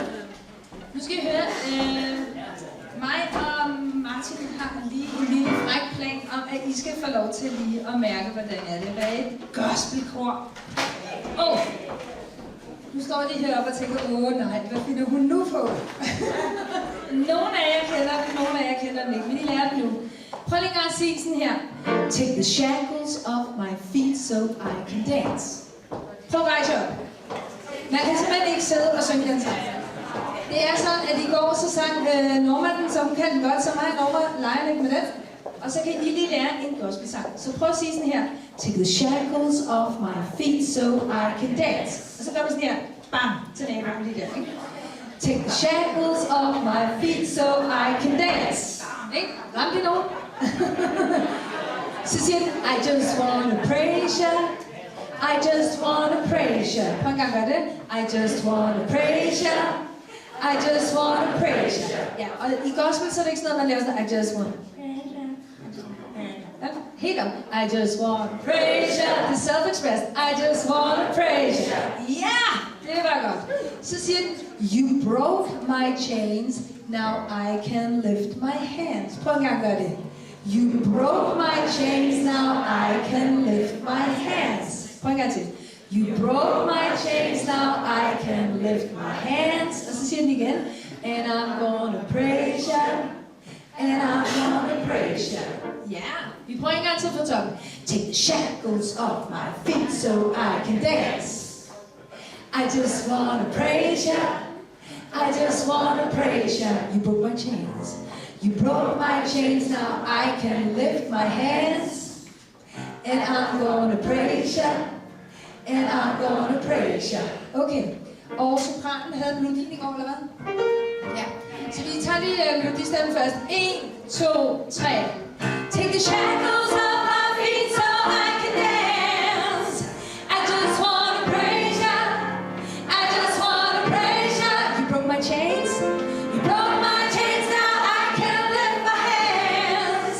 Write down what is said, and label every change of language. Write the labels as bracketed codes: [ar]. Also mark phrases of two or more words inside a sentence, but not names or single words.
[da] Nu skal I høre, mig og Martin har lige en lille fræk plan om, at I skal få lov til lige at mærke, hvordan er det at være et gospelkor. Nu står de heroppe og tænker, nej, hvad finder hun nu på? Nogle af jer kender det, nogle af jer kender den ikke, men I lærer det nu. Prøv lige at sige sådan her. [en] Take the shackles off my feet so I can dance. [da] Prøv at rejse op. Man kan simpelthen ikke sidde og synge den sang. Det er sådan, at i går så sang Normanden, så hun kan den godt, så mig og Norma leger lidt med den. Og så kan I lige lære en gospelsang. Så prøv at sige sådan her. [en] Take the shackles off my feet so I can dance. [da] Og så gør man sådan her. Bam! Til naboen lige der, ikke? [en] Take the shackles off my feet so I can dance. [da] Ikke? Ramte I nogen? Så siger den, [en] I just wanna praise you. I just wanna praise you. [da] Prøv en gang gør det. [en] I just wanna praise you. I just wanna praise you. [da] Ja, og i gospel så er det ikke sådan noget, man laver sådan, [en] I just wanna praise you. [da] Ja, helt op. [en] I just wanna praise you. [da] Det er self-expressed. [en] I just wanna praise you. [da] Ja, det var godt. Så siger den, [en] you broke my chains. Now I can lift my hands. [da] Prøv en gang gør det. [en] You broke my chains. Now I can lift my hands. [da] Prøv en gang til. [en] You broke my chains, now I can lift my hands. [da] Og så siger den igen. [en] And I'm gonna praise you. And I'm gonna praise you. [da] Ja, vi prøver en gang til på toppen. [en] Take the shackles off my feet so I can dance. I just wanna praise you. I just wanna praise you. You broke my chains. You broke my chains, now I can lift my hands. And I'm gonna praise you. And I'm gonna praise you. Okay. [da] Og sopranen havde melodien i går, eller hvad? Ja. Så vi tager lige melodistemmen først. 1, 2, 3. [en] Take the shackles off my feet so I can dance. I just wanna praise you. I just wanna praise you. You broke my chains. You broke my chains. Now I can lift my hands.